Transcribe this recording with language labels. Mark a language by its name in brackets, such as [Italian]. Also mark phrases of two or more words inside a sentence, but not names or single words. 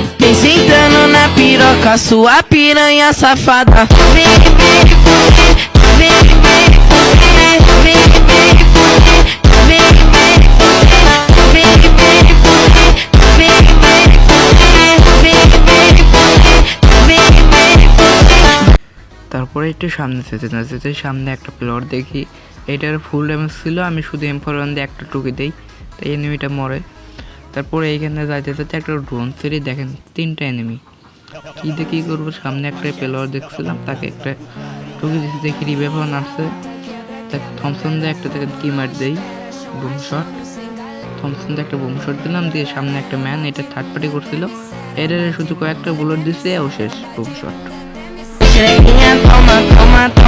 [Portuguese] Vem sentando na piroca, sua piranha safada. Vem, vem, fuder, vem, vem, fuder, vem, vem, fuder, vem, vem, fuder, vem, vem, fuder, vem, vem, fuder, vem, vem, fuder, vem, vem, fuder. [Bangla] তারপরে একটু সামনে যেতে না যেতে সামনে একটা প্লেয়ার দেখি, এটার ফুল ড্যামেজ ছিল, আমি শুধু M4 দিয়ে একটা টুকি দিই, তাই এনিমিটা মরে। তারপরে এইখানে যাইতে যাতে একটা ড্রোন সেরি দেখেন 3টা এনিমি, কী দিয়ে কী করবো, সামনে একটা প্লেয়ার দেখছিলাম, তাকে একটা টুকি দিতে দেখি রিভাইভ নামছে, তাকে থমসন দিয়ে একটা থেকে কি মার দেই বুম শট। থমসন দিয়ে একটা বুম শট দিলাম, দিয়ে সামনে একটা ম্যান, এটা থার্ড পার্টি করছিল, এর শুধু কয়েকটা বুলেট দিছে ও শেষ বুম শট। [Portuguese] Xerequinha, toma, toma, toma.